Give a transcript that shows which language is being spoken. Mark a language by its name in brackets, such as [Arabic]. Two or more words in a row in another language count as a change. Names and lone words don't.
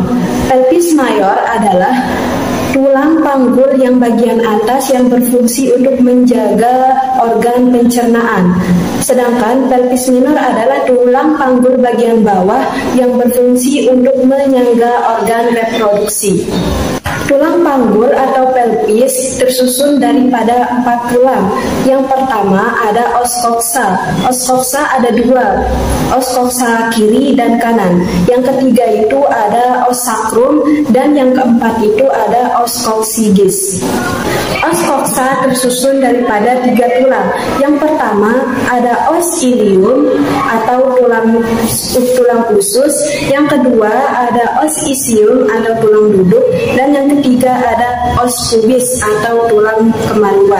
[Indonesian] Pelvis mayor adalah tulang panggul yang bagian atas yang berfungsi untuk menjaga organ pencernaan. Sedangkan pelvis minor adalah tulang panggul bagian bawah yang berfungsi untuk menyangga organ reproduksi. Tulang panggul atau pelvis tersusun daripada 4 tulang. Yang pertama ada [Latin] os coxa. Os coxa [Indonesian] ada 2, [Latin] os coxa [Indonesian] kiri dan kanan. Yang ketiga itu ada [Latin] os sacrum, [Indonesian] dan yang keempat itu ada [Latin] os coccygeus. Os coxa [Indonesian] tersusun daripada 3 tulang. Yang pertama ada [Latin] os ilium [Indonesian] atau tulang usus. Yang kedua ada [Latin] os isium [Indonesian] atau tulang duduk, dan yang ketiga ada [Latin] os pubis [Indonesian] atau tulang kemaluan.